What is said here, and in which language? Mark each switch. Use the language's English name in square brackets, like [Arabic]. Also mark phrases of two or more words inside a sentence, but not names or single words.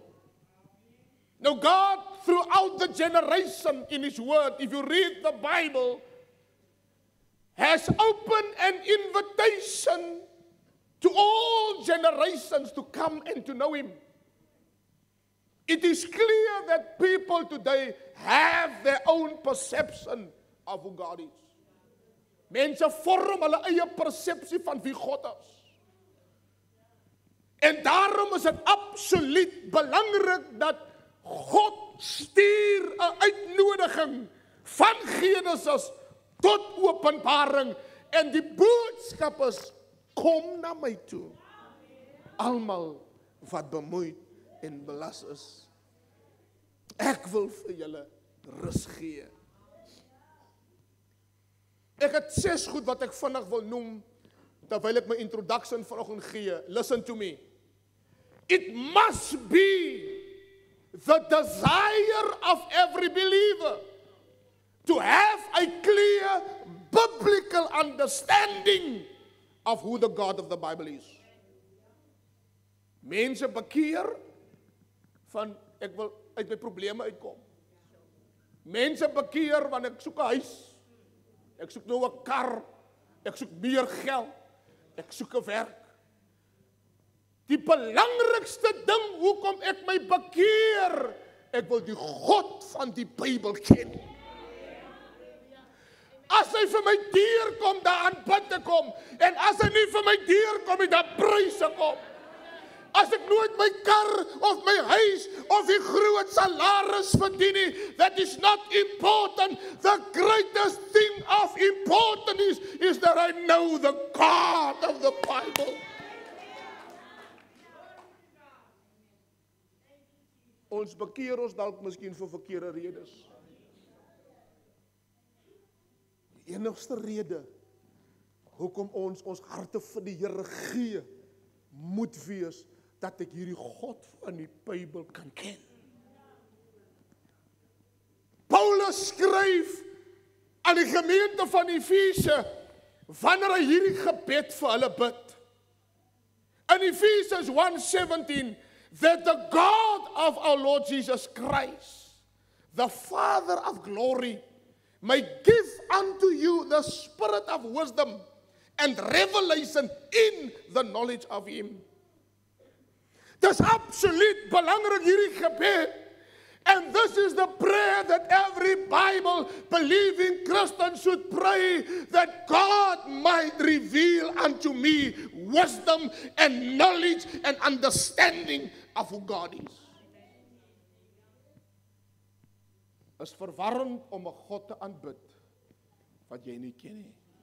[English] Now, God, throughout the generation in his word, if you read the Bible, has opened an invitation to all generations to come and to know him. It is clear that people today have their own perception of who God is. [Afrikaans] Mense vorm hulle eie persepsie van wie God is. En daarom is dit absoluut belangrik dat God stuur 'n 'n uitnodiging van Genesis tot Openbaring en die boodskap is, kom na my toe. Almal wat bemoeid en belas is. Ek wil vir julle rus gee. Ek het 6 goed wat ek vinnig wil noem, terwyl ek my introduction vanoggend gee. [English] Listen to me. It must be the desire of every believer to have a clear biblical understanding of who the God of the Bible is. [Afrikaans] Mense bekeer van ek wil uit my probleme uitkom. Mense bekeer want ek soek 'n huis. Ek soek nou 'n kar. Ek soek meer geld. Ek soek 'n werk. Die belangrikste ding hoekom ek my bekeer, ek wil die God van die Bybel ken. As hy vir my deur kom, daar aanbid ek hom. En as hy nie vir my deur kom, dan prys ek hom. As ek nooit my kar of my huis of die groot salaris verdien nie, [English] that is not important. The greatest thing of importance is that I know the God of the Bible. [Afrikaans] Ons bekeer ons dalk miskien vir verkeerde redes. Die enigste rede hoekom ons harte vir die Here gee, moet wees dat ek hierdie God van die Bybel kan ken. Paulus skryf aan die gemeente van Efese wanneer hy hierdie gebed vir hulle bid. [English] In Ephesians 1:17, that the God of our Lord Jesus Christ, the Father of glory, may give unto you the spirit of wisdom and revelation in the knowledge of Him. [Afrikaans] Dis absoluut belangrik hierdie gebed. [English] And this is the prayer that every Bible-believing Christian should pray, that God might reveal unto me wisdom and knowledge and understanding of who God is. [Afrikaans] Is verwarrend om 'n God te aanbid wat jy nie ken nie.